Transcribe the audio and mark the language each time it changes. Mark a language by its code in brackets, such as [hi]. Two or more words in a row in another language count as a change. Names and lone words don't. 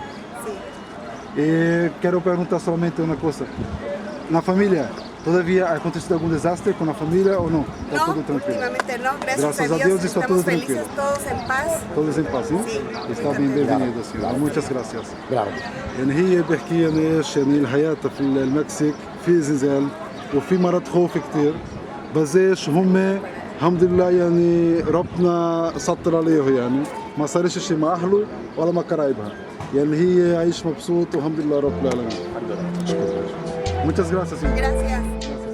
[es] Sí. Quiero preguntar solamente una cosa. La familia, Todavía ha acontecido algún desastre con la familia o no? Está todo tranquilo. Últimamente no, Gracias a Dios está todo estamos tranquilo. felices, todos en paz. Todos en paz, ¿sí? Está bienvenido, sí. Muchas gracias. [ar] يعني هي بحكي يعني ايش يعني الحياة في المكسيك في زلزال وفي مرض خوف كتير بس ايش هم الحمد لله يعني ربنا سطر عليه يعني ما صارش شيء مع اهله ولا مع قرايبها يعني هي عايش مبسوط والحمد لله رب العالمين. [es] Muchas gracias. Gracias.